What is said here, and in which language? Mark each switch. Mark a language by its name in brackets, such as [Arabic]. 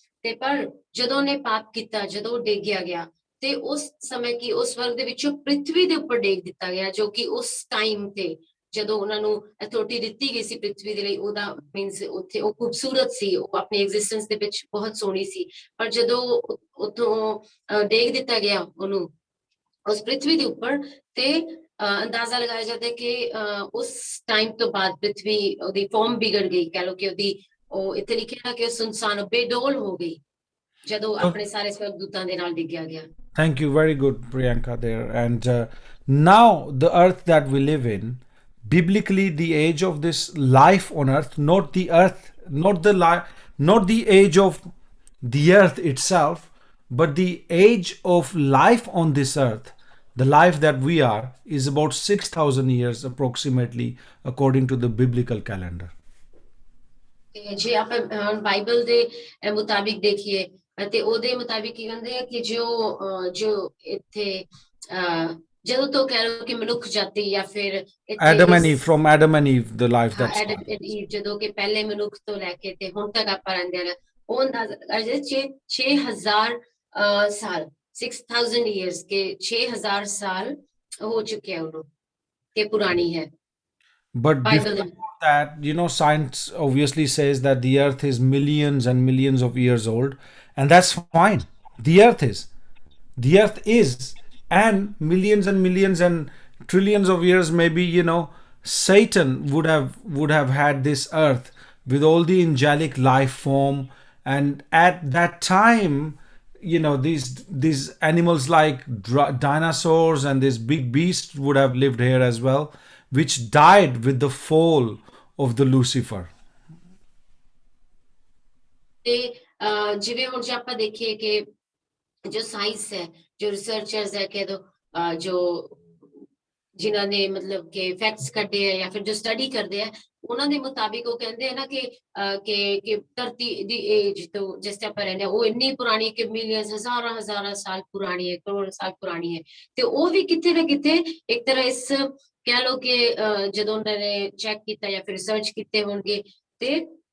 [Punjabi] ਤੇ ਪਰ ਜਦੋਂ ਉਹਨੇ ਪਾਪ ਕੀਤਾ, ਜਦੋਂ ਉਹ ਡੇਗਿਆ ਗਿਆ, ਤੇ ਉਸ ਸਮੇਂ ਕੀ ਉਸ ਵਰਗ ਦੇ ਵਿੱਚੋਂ ਪ੍ਰਿਥਵੀ ਦੇ ਉੱਪਰ ਡੇਗ ਦਿੱਤਾ ਗਿਆ, ਜੋ ਕਿ ਉਸ ਟਾਈਮ ਤੇ ਜਦੋਂ ਉਹਨਾਂ ਨੂੰ ਅਥਾਰਟੀ ਦਿੱਤੀ ਗਈ ਸੀ ਪ੍ਰਿਥਵੀ ਦੇ ਲਈ, ਉਹਦਾ ਮੀਨਸ ਉੱਥੇ ਉਹ ਖੂਬਸੂਰਤ ਸੀ, ਉਹ ਆਪਣੀ ਐਗਜ਼ਿਸਟੈਂਸ ਦੇ ਵਿੱਚ ਬਹੁਤ ਸੋਹਣੀ ਸੀ, ਪਰ ਜਦੋਂ ਉੱਥੋਂ ਡੇਗ ਦਿੱਤਾ ਗਿਆ ਉਹਨੂੰ ਉਸ ਪ੍ਰਿਥਵੀ ਦੇ ਉੱਪਰ, ਤੇ ਅੰਦਾਜ਼ਾ ਲਗਾਇਆ ਜਾਂਦਾ ਹੈ ਕਿ ਉਸ ਟਾਈਮ ਤੋਂ ਬਾਅਦ ਪ੍ਰਿਥਵੀ ਉਹਦੀ ਫਾਰਮ ਵਿਗੜ ਗਈ, ਕਹਿ ਲਓ ਕਿ ਉਹਦੀ ਉਹ ਇੱਥੇ ਲਿਖਿਆ ਨਾ ਕਿ ਉਹ ਸੁਨਸਾਨ ਬੇਡੋਲ ਹੋ ਗਈ ਜਦੋਂ ਆਪਣੇ ਸਾਰੇ ਸਵਰਗਦੂਤਾਂ ਦੇ ਨਾਲ ਡਿੱਗਿਆ ਗਿਆ। [English] Thank you. Very good, Priyanka, there. And now, the earth that we live in, biblically, the age of this life on earth, not the earth, not the age of the earth itself, but the age of life on this earth, the life that we are, is about 6,000 years approximately, according to the biblical calendar. [Punjabi] ਤੇ ਜੇ ਆਪਾਂ Bible ਦੇ ਮੁਤਾਬਿਕ ਦੇਖੀਏ ਤੇ ਉਹਦੇ ਮੁਤਾਬਿਕ ਕੀ ਕਹਿੰਦੇ ਆ ਕਿ ਜੋ ਇੱਥੇ ਜਦੋਂ ਤੋਂ ਕਹਿ ਲਓ ਕਿ ਮਨੁੱਖ ਜਾਤੀ ਜਾਂ ਫਿਰ [English] Adam and Eve, from Adam and Eve, the life that's [Punjabi] Adam and Eve, ਜਦੋਂ ਕਿ ਪਹਿਲੇ ਮਨੁੱਖ ਤੋਂ ਲੈ ਕੇ ਤੇ ਹੁਣ ਤੱਕ ਆਪਾਂ ਰਹਿੰਦੇ ਨੇ, ਉਹ ਅੰਦਾਜ਼ਾ 6,000 ਸਾਲ 6,000 years [Hindi] के 6,000 साल हो चुके हैं उन्होंने के पुरानी है। [English] But Bible before that, science obviously says that the earth is millions and millions of years old, and that's fine. The earth is, and millions and trillions of years, maybe, Satan would have had this earth with all the angelic life form, and at that time, these animals like dinosaurs and these big beasts would have lived here as well, which died with the fall of the Lucifer. [Punjabi] ਤੇ ਜਿਵੇਂ ਹੁਣ ਜੇ ਆਪਾਂ ਦੇਖੀਏ ਕਿ ਜੋ science ਹੈ, ਜੋ ਰਿਸਰਚਰਸ ਹੈ, ਕਹਿ ਦੋ ਜੋ ਜਿਨ੍ਹਾਂ ਨੇ ਮਤਲਬ ਕਿ ਫੈਕਟਸ ਕੱਢੇ ਆ ਜਾਂ ਫਿਰ ਜੋ ਸਟੱਡੀ ਕਰਦੇ ਆ, ਉਹਨਾਂ ਦੇ ਮੁਤਾਬਿਕ ਉਹ ਕਹਿੰਦੇ ਆ ਨਾ ਕਿ ਧਰਤੀ ਦੀ ਏਜ ਤੋਂ ਜਿਸ ਤੇ ਆਪਾਂ ਰਹਿੰਦੇ ਆ ਉਹ ਇੰਨੀ ਪੁਰਾਣੀ ਕਿ ਮਿਲੀਅਨਸ ਹਜ਼ਾਰਾਂ ਸਾਲ ਪੁਰਾਣੀ ਹੈ, ਕਰੋੜ ਸਾਲ ਪੁਰਾਣੀ ਹੈ, ਤੇ ਉਹ ਵੀ ਕਿਤੇ ਨਾ ਕਿਤੇ ਇੱਕ ਤਰ੍ਹਾਂ ਇਸ ਕਹਿ ਲਓ ਕਿ ਜਦੋਂ ਉਹਨਾਂ ਨੇ ਚੈੱਕ ਕੀਤਾ ਜਾਂ ਫਿਰ ਰਿਸਰਚ ਕੀਤੇ ਹੋਣਗੇ, ਤੇ